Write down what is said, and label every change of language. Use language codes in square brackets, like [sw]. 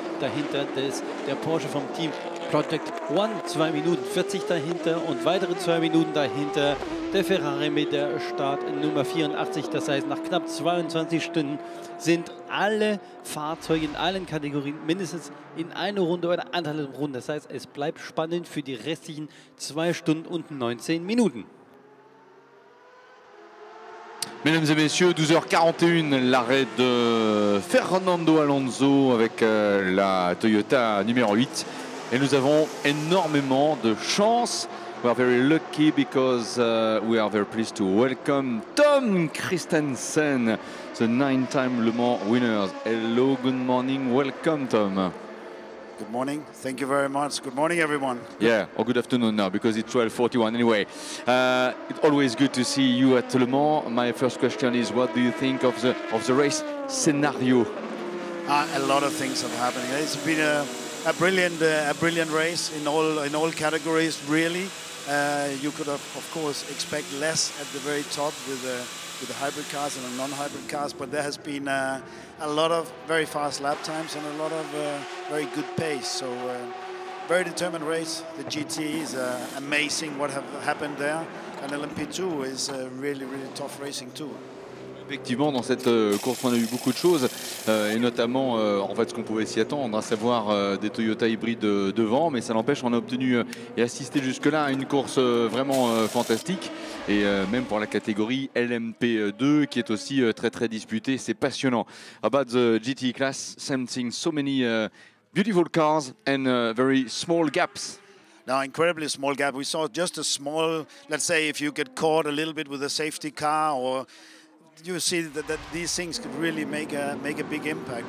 [de] Dahinter der Porsche vom Team Project One, 2 Minuten 40 dahinter und weitere 2 Minuten dahinter der Ferrari mit der Startnummer 84. Das heißt, nach knapp 22 Stunden sind alle Fahrzeuge in allen Kategorien mindestens in eine Runde oder anderthalb Runden. Das heißt, es bleibt spannend für die restlichen 2 Stunden und 19 Minuten. [fr] Mesdames et messieurs, 12h41, l'arrêt de Fernando Alonso avec la Toyota numéro 8. Et nous avons énormément de chance. [en] We are very lucky because we are very pleased to welcome Tom Christensen, the 9-time Le Mans winner. Hello, good morning, welcome Tom. Good morning. Thank you very much. Good morning, everyone. Yeah, or good afternoon now because it's 12:41 anyway. It's always good to see you at Le Mans. My first question is, what do you think of the race scenario? A lot of things have happened. It's been a brilliant race in all categories. Really, you could have, of course, expect less at the very top with the hybrid cars and the non-hybrid cars, but there has been a lot of very fast lap times and a lot of very good pace. So very determined race. The GT is amazing what have happened there, and LMP2 is really tough racing too. [fr] Effectivement, dans cette course, on a eu beaucoup de choses, et notamment en fait ce qu'on pouvait s'y attendre, à savoir des Toyota hybrides devant, mais ça n'empêche, on a obtenu et assisté jusque-là à une course vraiment fantastique, et même pour la catégorie LMP2 qui est aussi très disputée. C'est passionnant. [en] About the GT class, same thing, so many beautiful cars and very small gaps. Now, incredibly small gap. We saw just a small, let's say, if you get caught a little bit with a safety car, or you see that these things could really make a big impact.